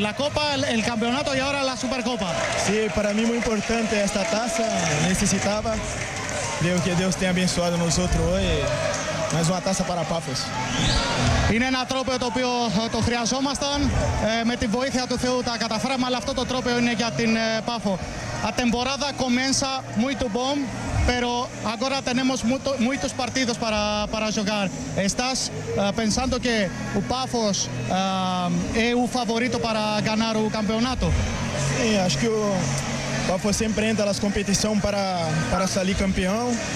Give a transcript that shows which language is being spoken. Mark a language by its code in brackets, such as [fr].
[es] La Copa, el Campeonato y ahora la Supercopa. Sí, para mí muy importante esta taza. Necesitaba. Creo que Dios tenga [pt] abençoado [es] nosotros hoy. Más una taza para Pafos. [el] Είναι ένα τρόπαιο το οποίο το χρειαζόμασταν. Με τη βοήθεια του Θεού τα καταφέραμε, αλλά αυτό το τρόπαιο είναι για την Πάφο. [es] La temporada comienza muy tu bomb, pero ahora tenemos muchos partidos para jugar. ¿Estás pensando que el Pafo es el favorito para ganar el campeonato? Sí, [pt] acho [es] que el Pafo siempre entra a las competiciones para salir campeón.